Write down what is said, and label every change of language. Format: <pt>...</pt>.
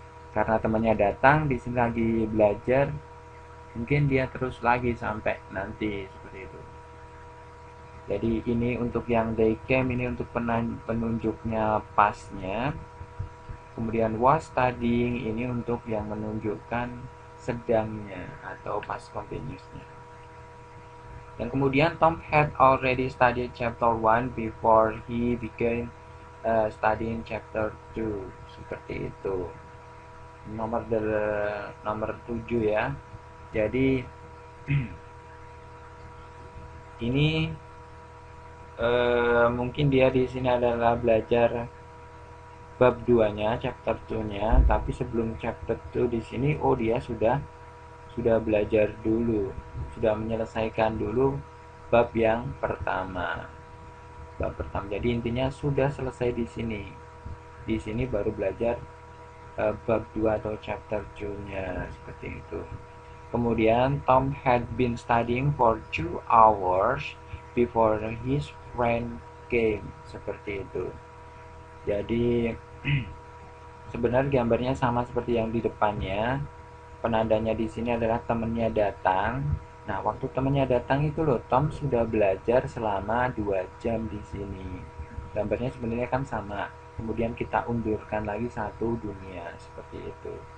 <id>Karena temannya datang di sini lagi belajar, mungkin dia terus lagi sampai nanti seperti itu. Jadi ini untuk yang</id> <en>they came,</en> <id>ini untuk penunjuknya pasnya. Kemudian</id> <en>was studying</en> <id>ini untuk yang menunjukkan sedangnya atau past continuousnya. Dan kemudian</id> <en>Tom had already studied chapter 1 before he began studying chapter 2.</en> <id>Seperti itu. Nomor 7 ya. Jadi ini mungkin dia di sini adalah belajar bab 2-nya, chapter 2-nya, tapi sebelum chapter 2 di sini dia sudah belajar dulu, sudah menyelesaikan dulu bab yang pertama. Bab pertama. Jadi intinya sudah selesai di sini. Di sini baru belajar bab 2 atau chapter 2-nya seperti itu. Kemudian</id> <en>Tom had been studying for 2 hours before his friend came.</en> <id>Seperti itu. Jadi sebenarnya gambarnya sama seperti yang di depannya. Penandanya di sini adalah temannya datang. Nah, waktu temannya datang itu loh, Tom sudah belajar selama 2 jam di sini. Gambarnya sebenarnya kan sama. Kemudian kita undurkan lagi satu dunia seperti itu.</id>